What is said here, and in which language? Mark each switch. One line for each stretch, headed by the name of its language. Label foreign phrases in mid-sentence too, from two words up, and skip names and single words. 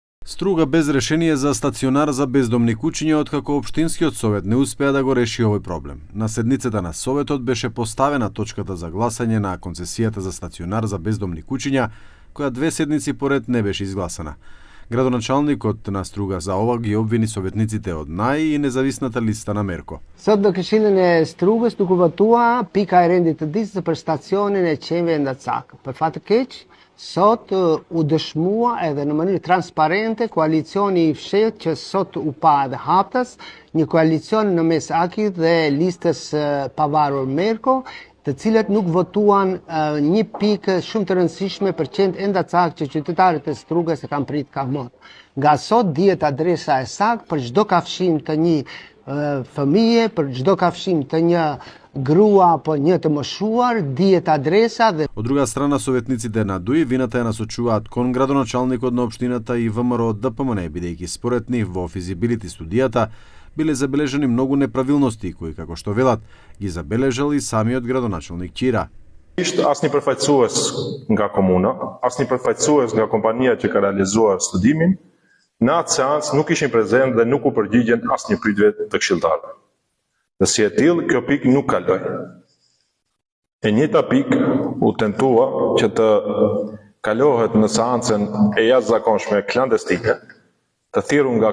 Macedonian: Струга без решение за стационар за бездомни куќиња откако општинскиот совет не успеа да го реши овој проблем. На седницата на советот беше поставена точката за гласање на концесијата за стационар за бездомни куќиња, која 2 седници поред не беше изгласана. Градоначалникот на Струга за ова ги обвини советниците од НАИ и независната листа на Мерко.
Albanian: Sot do Këshillin e Strugës nuk u votua pika e rendit të ditës për stacionin e qenve Ndacak. Për fat të keq, sot u dëshmua edhe në mënyrë transparente koalicioni i fshehtë që sot u pa edhe haptas, një koalicion në mes Akit dhe listës pavarur Merko, të cilët nuk votuan një pikë shumë të rëndësishme për qenë Ndacak që qytetarët e Strugës e kanë prit ka mëtë. Nga sot dihet adresa e saktë për çdo kafshim të një fëmije, për çdo kafshim të një grua apo një të moshuar, dihet adresa dhe
Macedonian: Од друга страна, советниците на ДУИ вината ја насочуваат кон градоначалникот на општината и ВМРО ДПМН, бидејќи според нив во физибилити студијата биле забележани многу неправилности кои, како што велат, ги забележал и самиот градоначалник Ќира.
Albanian: Ishte asnjë përfaqësues nga komuna, asnjë përfaqësues nga kompania që ka realizuar studimin, në atë seancë nuk ishin prezent dhe nuk u përgjigjen asnjë pyetje të këshilltarëve. Dhe si e tillë, kjo pikë nuk kaloi. E njëjta pikë u tentua që të kalohet në seancën e jashtëzakonshme klandestine, të thirrur nga